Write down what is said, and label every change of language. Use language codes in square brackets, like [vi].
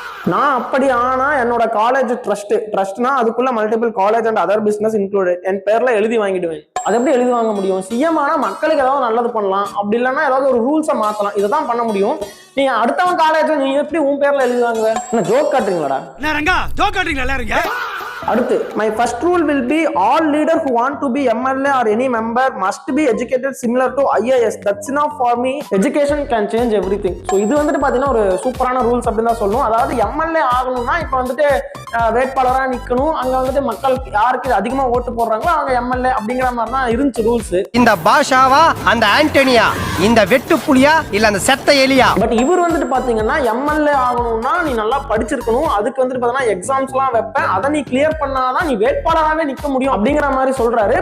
[ta] நான் அப்படி ஆனா என்னோட காலேஜ் ட்ரஸ்ட்னா அதுக்குள்ள multiple college and other business included என் பேர்ல எழுதி வாங்கிடுவேன். அது எப்படி எழுதி வாங்க முடியும்? சிஎம் ஆனா மக்களுக்கு ஏதாவது நல்லது பண்ணலாம், அப்படி இல்லைன்னா ஏதாவது ஒரு ரூல்ஸை மாத்தலாம், இதைதான் பண்ண முடியும். நீ அடுத்தவன் காலேஜ் நீ எப்படி உன் பேர்ல எழுதி வாங்குவ? என்ன ஜோக் காட்டுறீங்களாடா? அடுத்து, [en] my first rule will be all leader who want to be MLA or any member must be educated similar to IAS. That's enough for me. Education can change everything. [ta] So இது வந்துட்டு பாத்தீங்கன்னா ஒரு சூப்பரான rules அப்படின்னு தான் சொல்லணும். அதாவது MLA ஆகணும்னா இப்ப வந்துட்டு வேட்பாளரா நிக்கணும், அங்க வந்துட்டு மக்கள் யாருக்கு அதிகமா ஓட்டு போடுறாங்களோ அவங்க MLA அப்படிங்கிற மாதிரி தான் இருந்துச்சு ரூல்ஸ். இந்த பாஷாவா அந்த ஆண்டனியா, இந்த வெட்டு புலியா இல்ல அந்த செத்த எலியா? பட் இவர் வந்துட்டு பாத்தீங்கன்னா MLA ஆகணும்னா நீ நல்லா படிச்சிருக்கணும், அதுக்கு வந்துட்டு பாத்தீங்கன்னா எக்ஸாம்ஸ் எல்லாம் வைப்பேன், அதை நீ கிளியர் பண்ணாதான் நீ வேட்பாளராகவே நிக்க முடியும் அப்படிங்கிற மாதிரி சொல்றாரு.